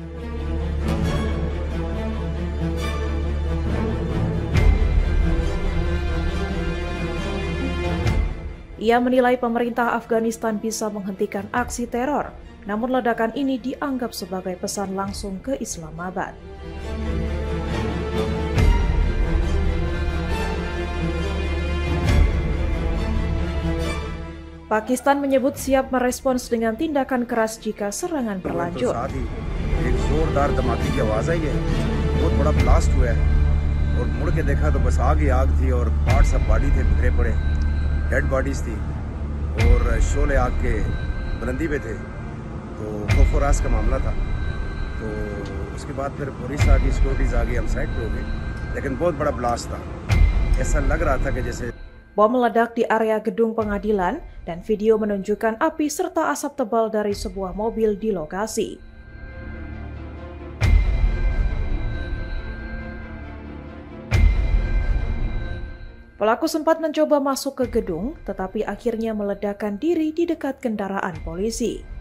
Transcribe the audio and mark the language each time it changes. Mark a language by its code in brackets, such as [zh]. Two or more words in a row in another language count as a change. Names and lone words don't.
[id] Ia menilai pemerintah Afghanistan bisa menghentikan aksi teror, namun ledakan ini dianggap sebagai pesan langsung ke Islamabad. Pakistan menyebut siap merespons dengan tindakan keras jika serangan berlanjut. [hi] एक जोरदार धमाके की आवाज आई है, बहुत बड़ा ब्लास्ट हुआ है और मुड़ के देखा तो बस आग ही आग थी और पार्ट सब बॉडी थे बिखरे पड़े, [en] dead bodies [hi] थी और शोले आग के बुलंदी पे थे। तो खौफ-ओ-रास का मामला था। तो उसके बाद फिर पुलिस आ गई, सिक्योरिटीज आ गई, हम साइड पे हो गए, लेकिन बहुत बड़ा ब्लास्ट था। ऐसा लग रहा था कि जैसे [id] Bom meledak di area gedung pengadilan dan video menunjukkan api serta asap tebal dari sebuah mobil di lokasi. Pelaku sempat mencoba masuk ke gedung, tetapi akhirnya meledakkan diri di dekat kendaraan polisi.